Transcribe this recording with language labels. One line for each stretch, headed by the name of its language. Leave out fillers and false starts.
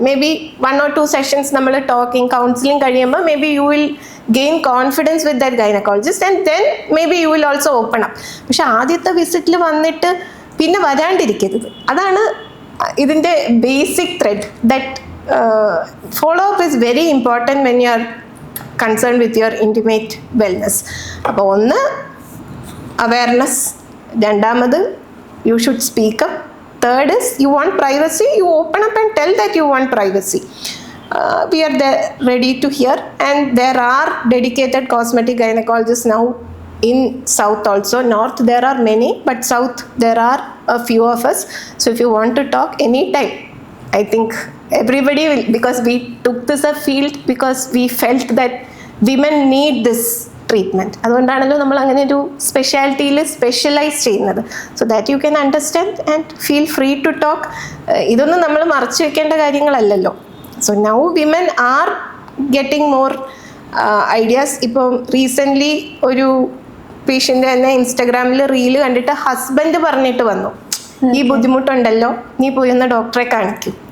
English: Maybe 1 or 2 sessions നമ്മൾ talking counselling കഴിയുമ്പോൾ maybe you will gain confidence with that gynaecologist, and then maybe you will also open up.
Malayalam: പക്ഷെ ആദ്യത്തെ വിസിറ്റിൽ വന്നിട്ട് പിന്നെ വരാണ്ടിരിക്കരുത്. അതാണ് ഇതിൻ്റെ basic thread.
English: That follow up is very important when you are concern with your intimate wellness.
Malayalam: അപ്പോൾ ഒന്ന്, awareness. രണ്ടാമത്,
English: you should speak up. Third is, you want privacy, you open up and tell that you want privacy. We are there ready to hear, and there are dedicated cosmetic gynecologists now in South also. North there are many, but South there are a few of us. So if you want to talk anytime, I think everybody will, because we took this a field because we felt that women need this treatment.
Malayalam: അതുകൊണ്ടാണല്ലോ നമ്മൾ അങ്ങനെ ഒരു സ്പെഷ്യാലിറ്റിയിൽ specialise ചെയ്യുന്നത്.
English: So that you can understand and feel free to talk.
Malayalam: ഇതൊന്നും നമ്മൾ മറച്ചു വെക്കേണ്ട കാര്യങ്ങളല്ലല്ലോ.
English: So now women are getting more ideas.
Malayalam: ഇപ്പം റീസെൻ്റ്ലി ഒരു പേഷ്യൻ്റ് തന്നെ ഇൻസ്റ്റഗ്രാമിൽ റീല് കണ്ടിട്ട് ഹസ്ബൻഡ് പറഞ്ഞിട്ട് വന്നു, ഈ ബുദ്ധിമുട്ടുണ്ടല്ലോ, നീ പോയി ഒന്ന് ഡോക്ടറെ കാണിക്കും.